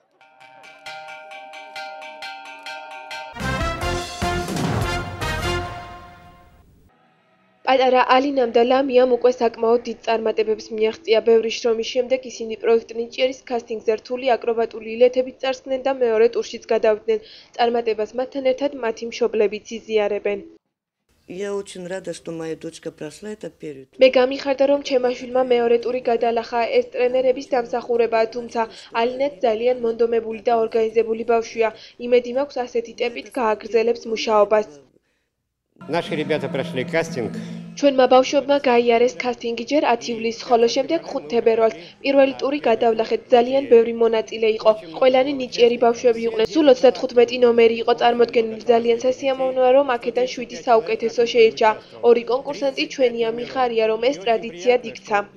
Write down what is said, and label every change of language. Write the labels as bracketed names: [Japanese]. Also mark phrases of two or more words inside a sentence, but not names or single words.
[Georgian] პატარა ალინამ და ლამიამ უკვე საკმაოდ დიდ წარმატებებს მიაღწია. ბევრი შრომის შემდეგ ისინი პროექტ ნიჭიერის კასტინგზე რთული აკრობატული ილეთებით წარსდგნენ და მეორე ტურშიც გადავიდნენ. წარმატებას მათთან ერთად მათი მშობლებიც იზიარებენ. [Russian] Я очень рада, что моя дочка прошла этот период. [Georgian] მე გამიხარდა, რომ ჩემმა შვილმა მეორე ტური გადალახა. ეს ტრენერების დამსახურებაა, თუმცა ალინაც ძალიან მონდომებული და ორგანიზებული ბავშვია. იმედი მაქვს ასეთი ტემპით გააგრძელებს მუშაობას. [Russian] Наши ребята прошли кастинг. [Georgian] ჩვენმა ბავშვებმა გაიარეს კასტინგი ჯერ 10 ივლისს, ხოლო შემდეგ 5 თებერვალს. პირველი ტური გადავლახეთ, ძალიან ბევრი მონაწილე იყო. ყველანი ნიჭიერი ბავშვები იყვნენ. სულ 35 ნომერი იყო წარმოდგენილი. ძალიან სასიამოვნოა, რომ აქედან 7 საუკეთესო შეირჩა. ორი კონკურსანტი ჩვენია, მიხარია, რომ ეს ტრადიციად იქცა.